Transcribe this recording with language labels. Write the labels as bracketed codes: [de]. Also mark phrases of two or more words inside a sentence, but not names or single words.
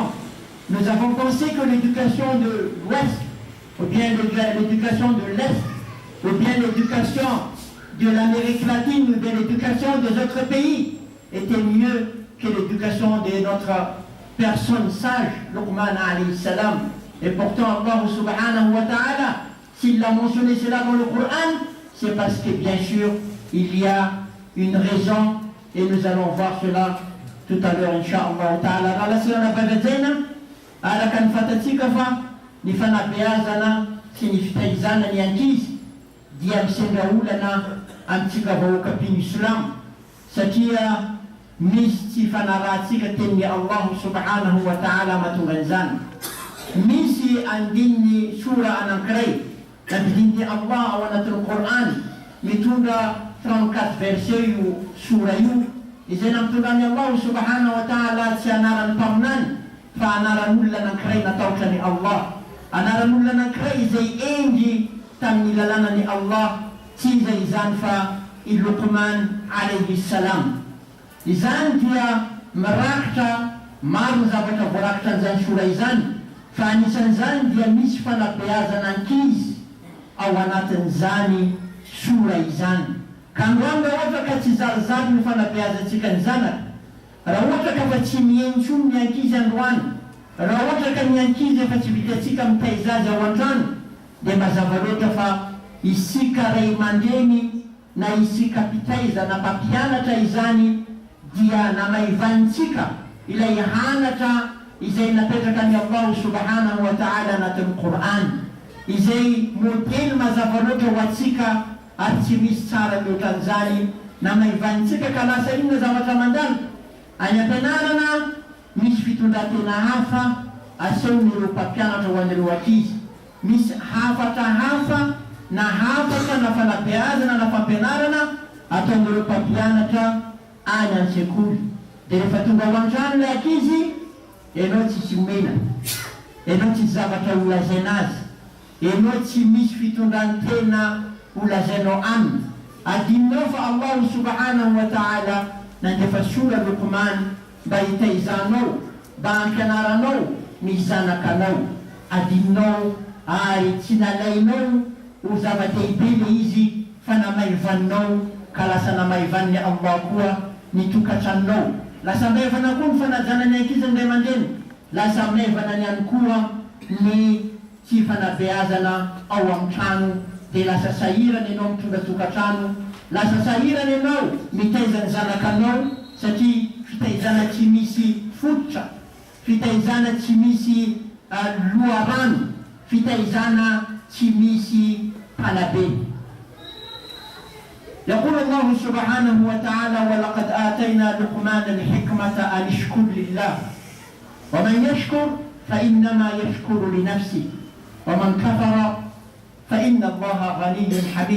[fr] Nous avons pensé que l'éducation de l'Ouest, ou bien l'éducation de l'Est, ou bien l'éducation de l'Amérique latine, ou bien l'éducation des autres pays était mieux que l'éducation de notre personne sage, Luqman [ar] عليه السلام. [fr] Et pourtant, Allah [ar] سبحانه وتعالى, [fr] s'il a mentionné cela dans le Coran, c'est parce que bien sûr, il y a une raison, et nous allons voir cela tout à l'heure, [ar] إن شاء الله تعالى. [mg] Rala sila na bagadzena, ala kan fatatsika fa, ni fanabeazana, sy ny fitaizana ny ankizy, dia misenga olana amintsika vahoakapiny Islam. Satria misy tsy fanarahantsika tenin'ny Allah [ar] سبحانه وتعالى [mg] mahatonga an'izany. Misy andininy sura anankiray, nampidininy Allah ao anatin'ny Coran, mitondra 34 verset io sura io, izay nampitondrany Allah [ar] سبحانه وتعالى [mg] tsy anaran'ny mpaminany, fa anaran'olona anankiray natahotrany Allah. Anaran'olona anankiray izay engy tamin'ny lalànany Allah, tsy izay izany fa i Luqman [ar] عليه السلام. [mg] Izany dia mirakitra maro ny zavatra voarakitra an'izany sura izany, fa anisan'izany dia misy fanabeazana ankizy ao anatin'izany sura izany. Ka androany raha ohatra ka tsy zarizary ny fanabeazantsika ny zanaka, raha ohatra ka fa tsy mientsony ny ankizy androany, raha ohatra ka ny ankizy efa tsy vitatsika mitaiza azy ao an-trano, dia mazava loatra fa isika ray aman-dreny na isika mpitaiza na mpampianatra izany dia namaivantsika ilay hanatra izay napetraka ny Allah [ar] سبحانه وتعالى [mg] anatin'ny Coran, izay modely mazava loatra ho atsika ary tsy misy tsara loatra an'izany. Namaivantsika ka lasa inona zavatra mandalo any am-pianarana, misy fitondran-tena hafa asehon'ireo mpampianatra ho an'ireo ankizy, misy hafatra hafa na hafatra na fanabeazana na fampianarana ataon'ireo mpampianatra any an-tsekoly. Dia rehefa tonga ao an-trano ilay ankizy, ianao tsy omena, ianao tsy zavatra holazaina azy, ianao tsy misy fitondran-tena holazainao aminy. Adinonao fa Allah [ar] سبحانه وتعالى [mg] nandefa sura Luqman mba hitaizanao, mba hampianaranao ny zanakanao. Adinonao ary tsy nalainao ho zava-dehibe le izy, fa namaivaninao ka lasa namaivanin'ny Allah koa ny tokantranonao. Lasa maivana koa ny fanajana ny ankizy ny ray aman-dreny, lasa maivana ihany koa ny tsy fanabeazana ao amin'ny trano, dia lasa sahirana ianao mitondra tokantrano, lasa sahirana ianao mitaiza ny zanakanao, satria fitaizana tsy misy fototra, fitaizana tsy misy loharano, fitaizana tsy misy palabe. [ar] يقول الله سبحانه وتعالى: ولقد آتينا لقمان الحكمة أن اشكر لله ومن يشكر فإنما يشكر لنفسه ومن كفر فإن الله غني حميد.